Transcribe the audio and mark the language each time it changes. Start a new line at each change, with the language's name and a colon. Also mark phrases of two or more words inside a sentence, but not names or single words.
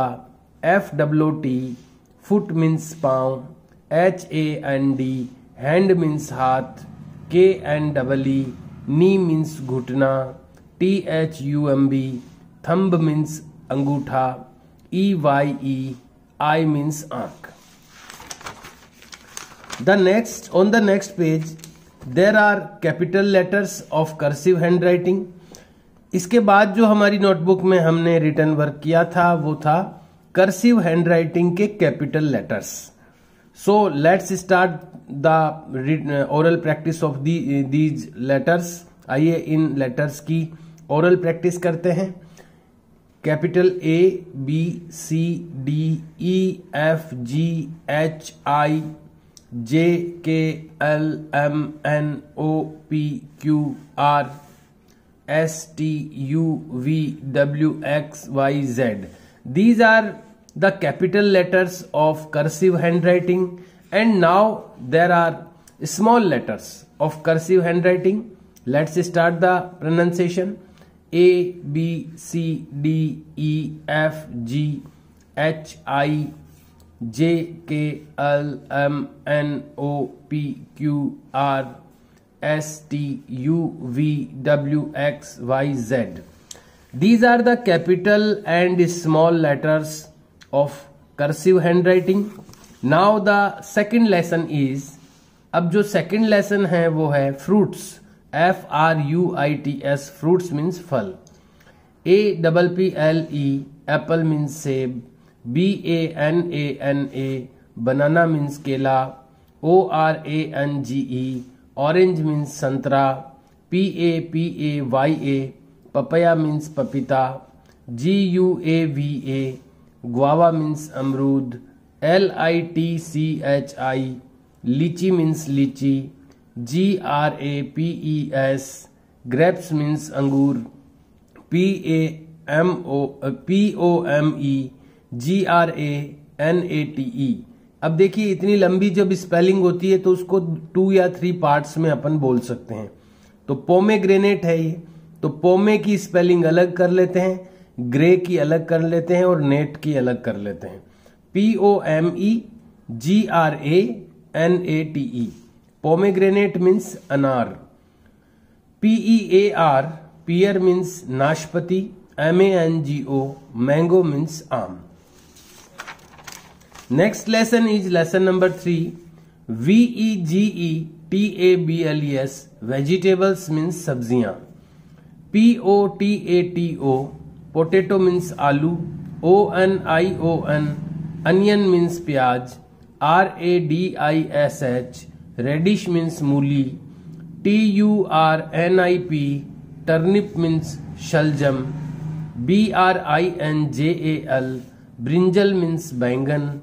English: FWT, foot means पाँव. HAND, hand means हाथ. KNEE, knee means घुटना. THUMB, thumb means अंगूठा. EYE, eye means आंख. On the next page there are capital letters of cursive handwriting.
Hindi: इसके बाद जो हमारी नोटबुक में हमने
English: written work
Hindi: किया था वो था
English: cursive handwriting
Hindi: के
English: capital letters. so let's start the oral practice of these letters.
Hindi: आइए इन लेटर्स की ओरल प्रैक्टिस करते हैं.
English: कैपिटल A, B, C, D, E, F, G, H, I, J, K, L, M, N, O, P, Q, R, S, T, U, V, W, X, Y, Z. These are the capital letters of cursive handwriting, and now there are small letters of cursive handwriting. Let's start the pronunciation. A, B, C, D, E, F, G, H, I, J, K, L, M, N, O, P, Q, R, S, T, U, V, W, X, Y, Z. These are the capital and small letters of cursive handwriting. Now the second lesson is,
Hindi: अब जो
English: second lesson
Hindi: है वो है fruits.
English: F-R-U-I-T-S, fruits means फल. A-P-P-L-E, apple means सेब. B-A-N-A-N-A, banana means केला. O-R-A-N-G-E, orange means संतरा. P-A-P-A-Y-A, papaya means पपीता. G-U-A-V-A, guava means अमरूद. L-I-T-C-H-I, लीची means लीची. G-R-A-P-E-S, grapes means अंगूर. P-A-M-O-P-O-M-E-G-R-A-N-A-T-E.
Hindi: अब देखिए इतनी लंबी जब स्पेलिंग होती है तो उसको 2 या 3 पार्ट्स में अपन बोल सकते हैं. तो पोमेग्रेनेट है ये, तो पोमे की स्पेलिंग अलग कर लेते हैं, ग्रे की अलग कर लेते हैं और नेट की अलग कर लेते हैं.
English: P-O-M-E-G-R-A-N-A-T-E. pomegranate means अनार. P-E-A-R, pear means नाशपति. M-A-N-G-O, mango means आम. Next lesson is lesson number 3. V-E-G-E-T-A-B-L-E-S, vegetables means सब्जियां. P-O-T-A-T-O, potato means आलू. O-N-I-O-N, onion means प्याज. R-A-D-I-S-H, radish means मूली. T-U-R-N-I-P, turnip means शलजम. B-R-I-N-J-A-L, brinjal means बैंगन.